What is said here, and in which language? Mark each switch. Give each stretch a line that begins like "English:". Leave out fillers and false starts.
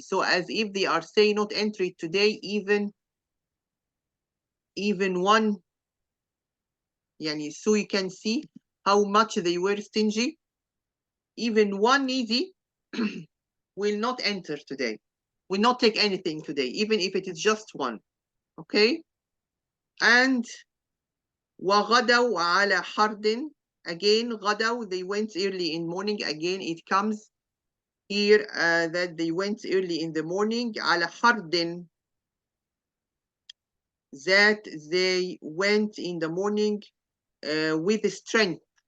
English: So as if they are saying not entry today, even one. Yani, so you can see how much they were stingy. Even one needy will not enter today, will not take anything today, even if it is just one. Okay? And
Arabic: وَغَدَوْا عَلَى حَرْدٍ.
English: Again, غَدَوْا, they went early in morning. Again, it comes here that they went early in the morning.
Arabic: عَلى حَرْدٍ,
English: that they went in the morning with strength.